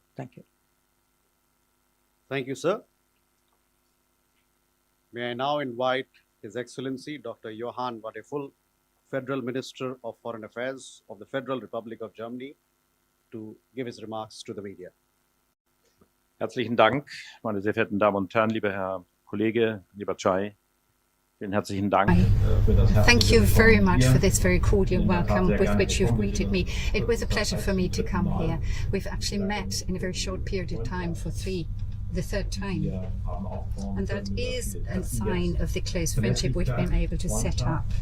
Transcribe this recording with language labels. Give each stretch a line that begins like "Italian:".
English: Thank you. Thank you, sir. May I now invite His Excellency Dr. Johann Vadeful, Federal Minister of Foreign Affairs of the Federal Republic of Germany, to give his remarks to the media.
German: Herzlichen Dank, meine sehr verehrten Damen und Herren, lieber Herr Kollege, lieber Jai. Vielen herzlichen Dank.
English: Thank you very much for this very cordial welcome with which you've greeted me. It was a pleasure for me to come here. We've actually met in a very short period of time for the third time. And that is a sign of the close friendship we've been able to set up.